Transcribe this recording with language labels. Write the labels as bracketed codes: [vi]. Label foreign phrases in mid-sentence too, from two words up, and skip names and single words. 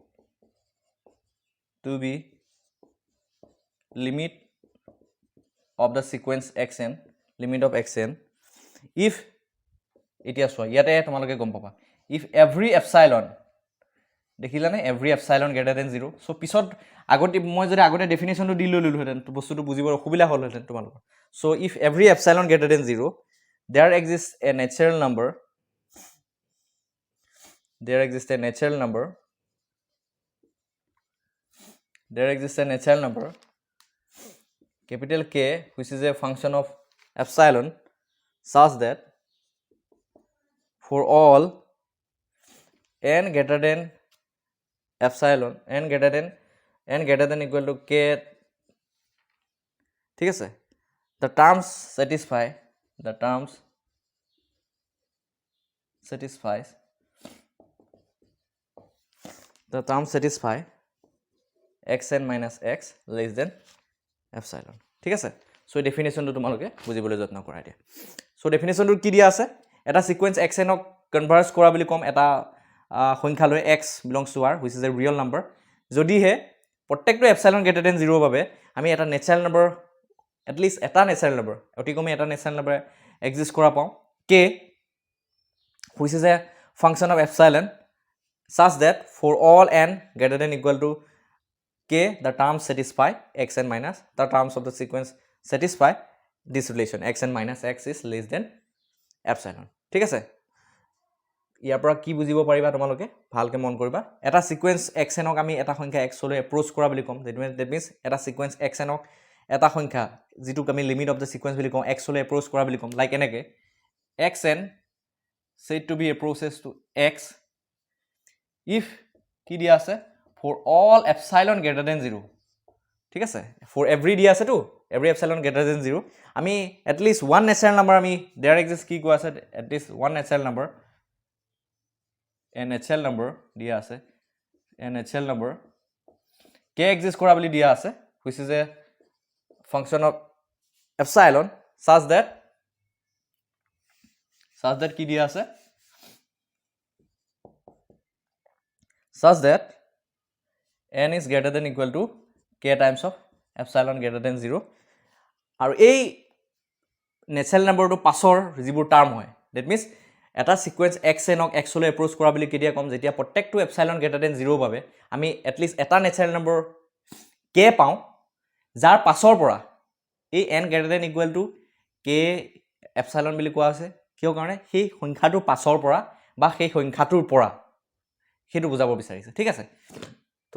[en] limit of the sequence xn limit of xn if [as] এতিয়া চোৱা ইয়াতে তোমালোকে গম পাবা [en] if every epsilon [as] দেখিলানে [en] every epsilon greater than 0 so [as] পিছত আগতে মই যদি আগতে ডেফিনেশ্যনটো দি ললোহেঁতেন বস্তুটো বুজিবৰ অসুবিধা হ'লহেঁতেন তোমালোকৰ [en] so if every epsilon greater than 0 there exists a natural number capital K which is a function of epsilon such that for all n greater than epsilon n greater than equal to K [as] ঠিক আছে [en] the terms satisfies xn minus x less than epsilon [as] ঠিক আছে সো ডেফিনেশ্যনটো তোমালোকে বুজিবলৈ যত্ন কৰা দিয়া সো ডেফিনেশ্যনটো কি দিয়া আছে এটা সিকোয়েন্স xn ক কনভাৰ্জ কৰা বুলি কম এটা সংখ্যা লৈ [en] x belongs to r which is a real number [as] যদিহে প্ৰত্যেকটো [en] epsilon greater than 0 [as] বাবে আমি এটা নেচাৰেল [en] নম্বৰ at least এটা নেচাৰেল নম্বৰ [as] অতি কমে এটা নেচাৰেল নম্বৰ এক্সিষ্ট কৰা পাওঁ [en] k which is a function of epsilon such that for all n greater than equal to k the terms satisfy xn minus the terms of the sequence satisfy this relation xn minus x is less than epsilon [as] ঠিক আছে ইয়াৰ পৰা কি বুজিব পাৰিবা তোমালোকে ভালকে মন কৰিবা এটা সিকোয়েন্স xn ক আমি এটা সংখ্যা x লৈ এপ্ৰোচ কৰা বুলি কম [en] that means [as] এটা সিকোয়েন্স xn ক এটা সংখ্যা যেটো আমি [en] limit of the sequence [as] বুলি কম x লৈ এপ্ৰোচ কৰা বুলি কম লাইক এনেকে [en] xn said to be approaches to x if [as] কি দিয়া আছে [en] for all epsilon greater than 0 ঠিক আছে for every [as] দিয়া আছে তো [en] every epsilon greater than 0 আমি at least one natural number আমি there exists [as] কি কোৱা আছে [en] at least one natural number [as] দিয়া আছে [en] natural number k exist [as] কৰা বুলি দিয়া আছে [en] which is a function of epsilon such that [as] কি দিয়া আছে [en] such that n is greater than equal to k times of epsilon greater than 0 [as] আৰু এই [en] natural number [as] পাছৰ যিবোৰ টাৰ্ম হয় [en] that means [as] এটা সিকুৱেন্স xnক xলৈ এপ্ৰোচ কৰা বুলি কেতিয়া ক'ম যেতিয়া প্ৰত্যেকটো এপসাইলন গ্ৰেটাৰ দেন 0 বাবে আমি এটলিষ্ট এটা নেচাৰেল নম্বৰ k পাওঁ যাৰ পাছৰ পৰা এই n [en] greater than equal to [as] k এপসাইলন বুলি কোৱা আছে কিয় কাৰণে সেই সংখ্যাটোৰ পাছৰ পৰা বা সেই সংখ্যাটোৰ পৰা সেইটো বুজাব বিচাৰিছে ঠিক আছে তো